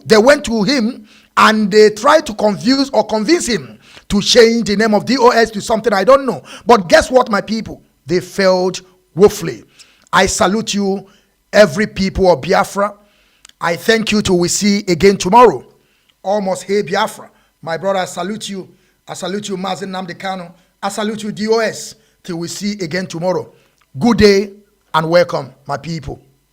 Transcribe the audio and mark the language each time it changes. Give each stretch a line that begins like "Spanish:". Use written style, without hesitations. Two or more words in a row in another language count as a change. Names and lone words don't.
English: They went to him and they tried to confuse or convince him to change the name of DOS to something I don't know. But guess what, my people? They failed woefully. I salute you, every people of Biafra. I thank you till we see again tomorrow. Almost hey Biafra. My brother, I salute you. I salute you, Mazi Nnamdi Kanu. I salute you, DOS. Till we see again tomorrow. Good day and welcome, my people.